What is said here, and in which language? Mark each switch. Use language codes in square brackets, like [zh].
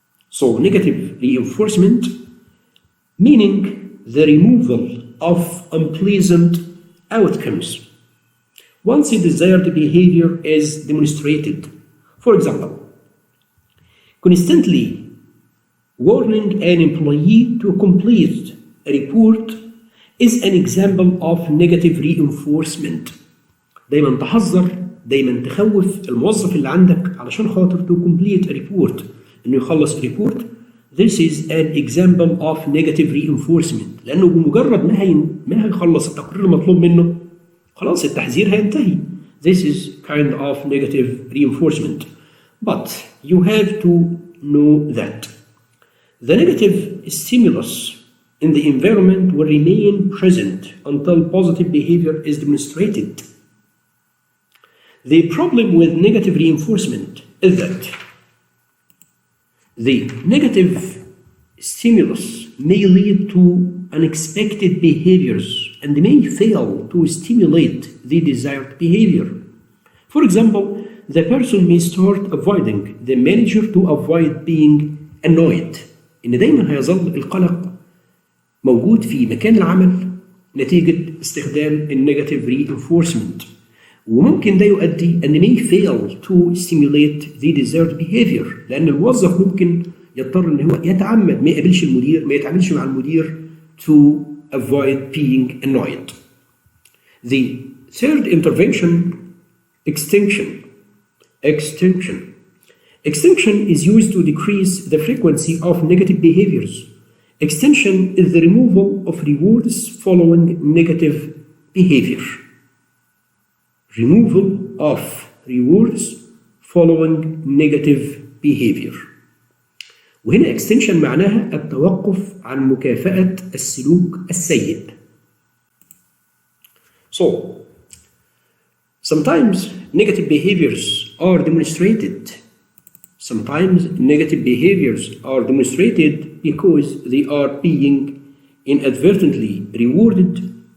[en] So negative reinforcement meaning the removal of unpleasant outcomes once the desired behavior is demonstrated. For example, constantly warning an employee to complete a report is an example of negative reinforcement. [ar] دايما تحذر، دايما تخوف الموظف اللي عندك علشان خاطر to complete a report، انه يخلص report. This is an example of negative reinforcement، لانه بمجرد ما هيخلص التقرير المطلوب منه خلاص التحذير هينتهي. [en] This is kind of negative reinforcement. But you have to know that the negative stimulus in the environment will remain present until positive behavior is demonstrated. The problem with negative reinforcement is that the negative stimulus may lead to unexpected behaviors and may fail to stimulate the desired behavior. For example, the person may start avoiding the manager to avoid being annoyed. [ar] إن دايما هيظل القلق موجود في مكان العمل نتيجة استخدام النيجاتيف reinforcement، وممكن ده يؤدي أن may fail to stimulate the desired behavior، لأن الموظف ممكن يضطر أن هو يتعمد ما يقابلش المدير، ما يتعاملش مع المدير to avoid being annoyed. [en] The third intervention, extinction. Extinction is used to decrease the frequency of negative behaviors. Extinction is the removal of rewards following negative behavior. Removal of rewards following negative behavior. [ar] وهنا extinction معناها التوقف عن مكافأة السلوك السيء. [en] So, sometimes negative behaviors are demonstrated. Sometimes negative behaviors are demonstrated because they are being inadvertently rewarded.